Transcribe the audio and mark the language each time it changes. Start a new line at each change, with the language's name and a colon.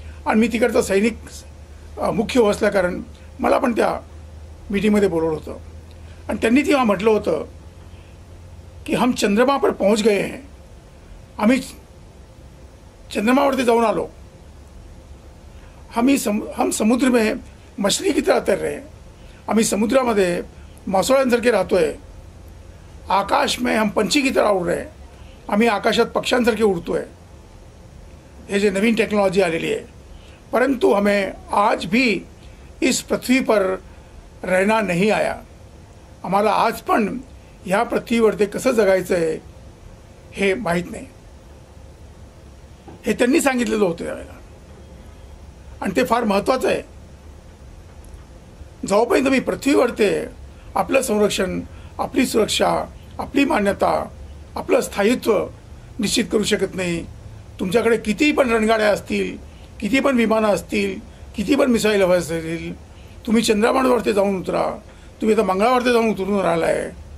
Marathi: आणि मी तिकडचा सैनिक मुख्य हो असल्या कारण मला पण त्या मीटिंगमध्ये बोलवलं होतं. आणि त्यांनी तेव्हा म्हटलं होतं की
Hindi: हम चंद्रमा पर पहुंच गए हैं.
Marathi: आम्ही चंद्रमावरती जाऊन आलो.
Hindi: हम समुद्र में मछली की तरह तर रहे हैं.
Marathi: आम्ही समुद्रामध्ये मासोळ्यांसारखे राहतोय.
Hindi: आकाश में हम पंछी की तरह उड़ रहे हैं.
Marathi: आम्ही आकाशात पक्ष्यांसारखे उडतोय. हे जे नवीन टेक्नॉलॉजी आलेली आहे.
Hindi: परंतु हमें आज भी इस पृथ्वी पर रहना नहीं आया.
Marathi: आम्हाला आज पण ह्या पृथ्वीवरती कसं जगायचं आहे हे माहीत नाही. हे त्यांनी सांगितलेलं होतं त्यावेळेला. आणि ते फार महत्त्वाचं आहे. जोपर्यंत मी पृथ्वीवरती आपलं संरक्षण, आपली सुरक्षा, आपली मान्यता, आपलं स्थायित्व निश्चित करू शकत नाही, तुमच्याकडे किती पण रणगाड्या असतील, किती पण विमानं असतील, किती पण मिसाईल हवं असतील, तुम्ही चंद्रमावरती जाऊन उतरा, तुम्ही आता मंगळावरती जाऊन उतरून राहिला आहे.